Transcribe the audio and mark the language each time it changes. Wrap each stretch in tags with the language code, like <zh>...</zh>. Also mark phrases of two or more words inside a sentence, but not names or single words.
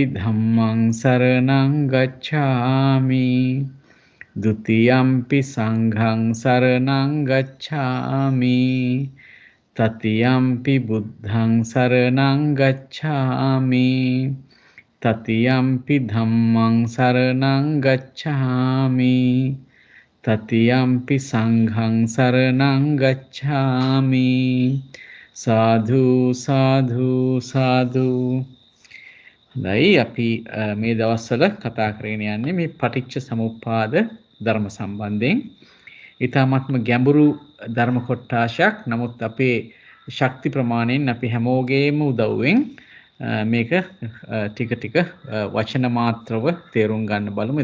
<pi>ධම්මං සරණං ගච්ඡාමි ဒ ුතියම්පි සංඝං සරණං ගච්ඡාමි තතියම්පි බුද්ධං සරණං ගච්ඡාමි තතියම්පි ධම්මං සරණං ගච්ඡාමි තතියම්පි සංඝං සරණං ගච්ඡාමි සාධු සාධු සාධු.</pi> <si>හොඳයි, අපි මේ දවස්වල කතා කරගෙන යන්නේ මේ පටිච්ච සමුප්පාද ධර්ම සම්බන්ධයෙන්. ඊටාත්ම ගැඹුරු ධර්ම කොටාශයක්. නමුත් අපේ ශක්ති ප්‍රමාණයෙන් අපි හැමෝගේම උදව්වෙන් මේක ටික ටික වචන මාත්‍රව තේරුම් ගන්න බලමු.</si>